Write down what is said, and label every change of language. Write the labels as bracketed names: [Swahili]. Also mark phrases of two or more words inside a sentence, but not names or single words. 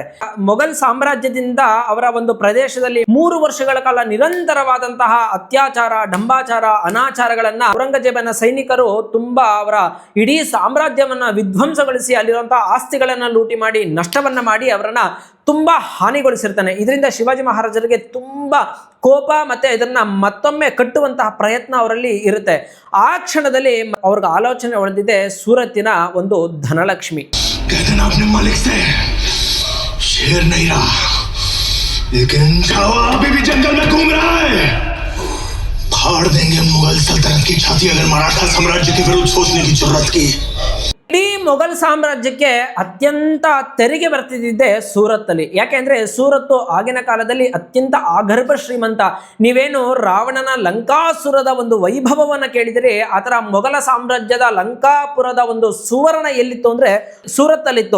[Kannada] ಮೊಘಲ್ ಸಾಮ್ರಾಜ್ಯದಿಂದ ಅವರ ಒಂದು ಪ್ರದೇಶದಲ್ಲಿ 3 ವರ್ಷಗಳ ಕಾಲ ನಿರಂತರವಾದಂತಹ ಅತ್ಯಾಚಾರ, ಡಂಬಾಚಾರ, ಅನಾಚಾರಗಳನ್ನ ಔರಂಗಜೇಬನ ಸೈನಿಕರು ತುಂಬಾ ಅವರ ಇಡೀ ಸಾಮ್ರಾಜ್ಯವನ್ನ ವಿಧ್ವಂಸಗೊಳಿಸಿ ಅಲ್ಲಿರುವಂತಹ ಆಸ್ತಿಗಳನ್ನ ಲೂಟಿ ಮಾಡಿ ನಷ್ಟವನ್ನ ಮಾಡಿ ಅವರನ್ನ ತುಂಬಾ ಹಾನಿಗೊಳಿಸಿರ್ತಾನೆ. ಇದರಿಂದ ಶಿವಾಜಿ ಮಹಾರಾಜರಿಗೆ ತುಂಬಾ ಕೋಪ ಮತ್ತೆ ಇದನ್ನ ಮತ್ತೊಮ್ಮೆ ಕಟ್ಟುವಂತಹ ಪ್ರಯತ್ನ ಅವರಲ್ಲಿ ಇರುತ್ತೆ. ಆ ಕ್ಷಣದಲ್ಲಿ ಅವ್ರಿಗೆ ಆಲೋಚನೆ ಹೊಳೆದಿದೆ ಸೂರತ್ತಿನ ಒಂದು ಧನಲಕ್ಷ್ಮಿ. [Hindi] मालिक से शेर नहीं रहा, लेकिन छावा अभी भी जंगल में घूम रहा है. फाड़ देंगे मुगल सल्तनत की छाती अगर मराठा साम्राज्य के विरुद्ध सोचने की जरूरत की. [Kannada] ಇಡೀ ಮೊಘಲ್ ಸಾಮ್ರಾಜ್ಯಕ್ಕೆ ಅತ್ಯಂತ ತೆರಿಗೆ ಬರ್ತಿದ್ದೆ ಸೂರತ್ತಲ್ಲಿ. ಯಾಕೆಂದ್ರೆ ಸೂರತ್ತು ಆಗಿನ ಕಾಲದಲ್ಲಿ ಅತ್ಯಂತ ಆಗರ್ಭ ಶ್ರೀಮಂತ. ನೀವೇನು ರಾವಣನ ಲಂಕಾಸುರದ ಒಂದು ವೈಭವವನ್ನ ಕೇಳಿದರೆ ಆ ಥರ ಮೊಘಲ ಸಾಮ್ರಾಜ್ಯದ ಲಂಕಾಪುರದ ಒಂದು ಸುವರ್ಣ ಎಲ್ಲಿತ್ತು ಅಂದ್ರೆ ಸೂರತ್ತಲ್ಲಿತ್ತು.